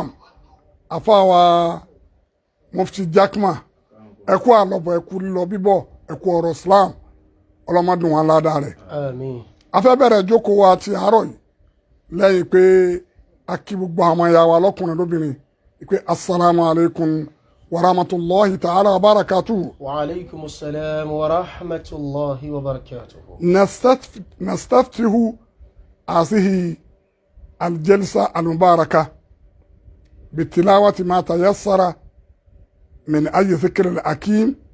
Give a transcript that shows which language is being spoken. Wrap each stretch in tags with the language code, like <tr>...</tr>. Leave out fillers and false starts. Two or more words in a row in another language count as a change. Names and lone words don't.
<yo>àfa wa Mufti Jakma ẹ kú àlọ́bọ̀ ẹ kú lílọ bíbọ̀ ẹ kú ọ̀rọ̀ Islam ọlọ́mọdún wọn ládàá rẹ̀. Àmín. a fẹ́ bẹ̀rẹ̀ jókòó wa ti àárọ̀ yìí lẹ́yìn pé a kí gbogbo àwọn ìyá wa lọ́kùnrin lóbìnrin pé</yo> <ar>السلام عليكم ورحمة الله تعالى وبركاته. وعليكم السلام ورحمة الله وبركاته. نستفتح هذه الجلسة المباركة بتلاوة ما تيسر من أي ذكر الحكيم</ar>